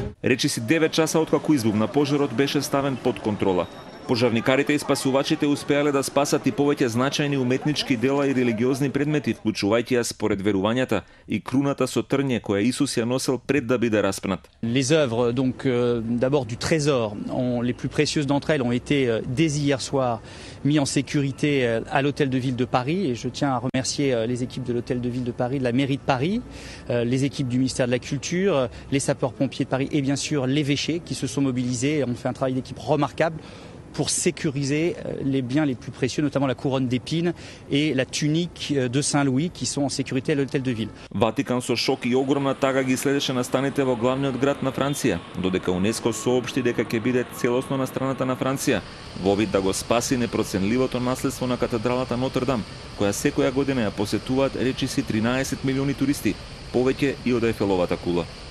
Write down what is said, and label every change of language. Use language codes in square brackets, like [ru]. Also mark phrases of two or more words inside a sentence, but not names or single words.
[mk] Речиси 9 часа откако избухна пожарот беше ставен под контрола. Пожарникарите и спасувачите успеале да спасат и повеќе значајни уметнички дела и религиозни предмети, вклучувајќи ја според верувањата и круната со трње која Исус ја носел пред да биде распнат. [fr] Les œuvres donc d'abord du trésor, les plus précieuses d'entre elles ont été dès hier soir mis en sécurité à l'hôtel de ville de Paris et je tiens à remercier les équipes de l'hôtel de ville de Paris, de la mairie de Paris, les équipes du ministère de la Culture, les sapeurs-pompiers de Paris et bien sûr l'évêché qui se sont mobilisés et ont fait un travail d'équipe remarquable pour sécuriser les biens les plus précieux, notamment la couronne d'épines et la tunique de Saint-Louis qui sont en sécurité à l'hôtel de ville. [mk] Ватикан со шок и огромна тага ги следеше настаните во главниот град на Франција, додека УНЕСКО соопшти дека ќе биде целосно на страната на Франција, во вид да го спаси непроценливото наследство на катедралата Нотр-Дам, која секоја година ја посетуваат речиси 13 милиони туристи, повеќе и од Ефеловата кула.